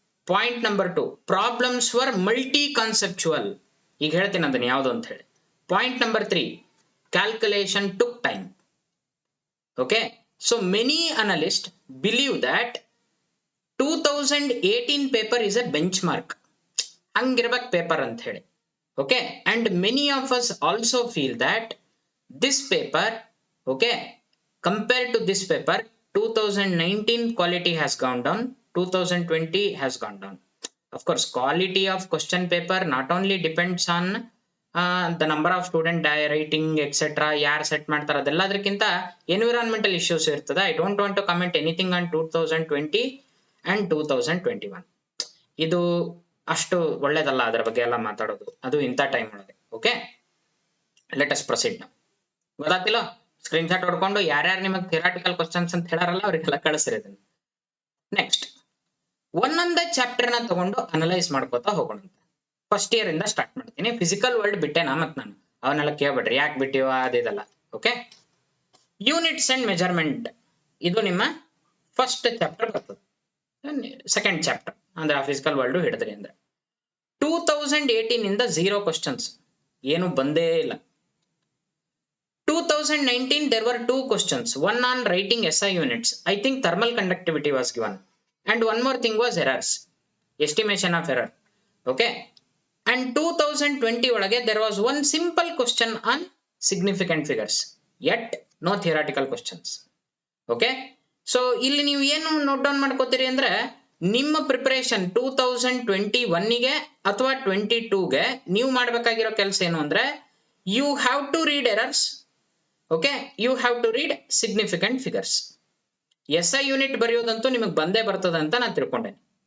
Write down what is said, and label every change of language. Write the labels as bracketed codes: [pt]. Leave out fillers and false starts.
[en] Point number 2, problems were multi conceptual. [kn] ಈಗ ಹೇಳ್ತೀನಿ ಅದನ್ನ ಯಾವ್ದು ಅಂತ ಹೇಳಿ. [en] Point number 3, calculation took time. Okay, so many analyst believe that 2018 paper is a benchmark, [kn] ಹಂಗಿರ್ಬೇಕು paper ಅಂತ ಹೇಳಿ. [en] Okay, and many of us also feel that this paper, okay, compared to this paper, 2019 quality has gone down, 2020 has gone down. Of course, quality of question paper not only depends on the number of student writing, etc. [kn] ಯಾರು set ಮಾಡ್ತಾರೆ ಅದೆಲ್ಲದಕ್ಕಿಂತ environmental issues ಇರ್ತದೆ. [en] I don't want to comment anything on 2020 and 2021. [kn] ಇದು ಅಷ್ಟು ಒಳ್ಳೇದಲ್ಲ ಅದರ ಬಗ್ಗೆ ಎಲ್ಲ ಮಾತಾಡೋದು, ಅದು ಇಂಥ ಟೈಮ್ ಒಳಗೆ. [en] okay, let us proceed [kn] ನಾವು. ಗೊತ್ತಾಗ್ತಿಲ್ಲ? ಸ್ಕ್ರೀನ್ ಶಾಟ್ ಹೊಡ್ಕೊಂಡು ಯಾರ್ಯಾರು ನಿಮಗೆ ಥಿಯರಾಟಿಕಲ್ ಕ್ವಶನ್ಸ್ ಅಂತ ಹೇಳಾರಲ್ಲ ಅವರಿಗೆಲ್ಲ ಕಳಿಸ್ರಿ ಅದನ್ನ. ನೆಕ್ಸ್ಟ್, ಒಂದೊಂದೇ ಚಾಪ್ಟರ್ ನ ತಗೊಂಡು ಅನಲೈಸ್ ಮಾಡ್ಕೋತಾ ಹೋಗೋಣ. ಫಸ್ಟ್ ಇಯರ್ ಇಂದ ಸ್ಟಾರ್ಟ್ ಮಾಡ್ತೀನಿ. ಫಿಸಿಕಲ್ ವರ್ಲ್ಡ್ ಬಿಟ್ಟೆನಾ ಮತ್ ನಾನು, ಅವನ್ನೆಲ್ಲ ಕೇಳ್ಬೇಡ್ರಿ ಯಾಕೆ ಬಿಟ್ಟಿವ ಅದಿದಲ್ಲ. ಓಕೆ, ಯೂನಿಟ್ಸ್ ಅಂಡ್ ಮೆಜರ್ಮೆಂಟ್, ಇದು ನಿಮ್ಮ ಫಸ್ಟ್ ಚಾಪ್ಟರ್ ಬರ್ತದೆ. ಸೆಕೆಂಡ್ ಚಾಪ್ಟರ್ ಅಂದ್ರೆ ಫಿಸಿಕಲ್ ವರ್ಲ್ಡ್ ಹಿಡಿದ್ರಿ ಅಂದ್ರೆ 2018 ಇಂದ 0 ಕ್ವಶನ್ಸ್ ಏನು ಬಂದೇ ಇಲ್ಲ. [en] 2019 there were 2 questions, one on writing SI units. I think thermal conductivity was given, and one more thing was errors, estimation of error. Okay, and 2020 [kn] ಒಳಗೆ [en] there was one simple question on significant figures, yet no theoretical questions. [kn] Okay, so ಇಲ್ಲಿ ನೀವು ಏನು note down ಮಾಡ್ಕೋತೀರಿ ಅಂದ್ರೆ, ನಿಮ್ಮ preparation 2021ಗೆ ಅಥವಾ 22ಗೆ ನೀವು ಮಾಡ್ಬೇಕಾಗಿರೋ ಕೆಲಸ ಏನು ಅಂದ್ರೆ, [en] You have to read errors. [kn] Okay, [en] You have to read significant figures. [kn] SI unit ಬರೆಯೋದಂತೂ ನಿಮಗೆ ಬಂದೇ ಬರ್ತದೆ ಅಂತ ನಾನು ತಿಳ್ಕೊಂಡೇನೆ.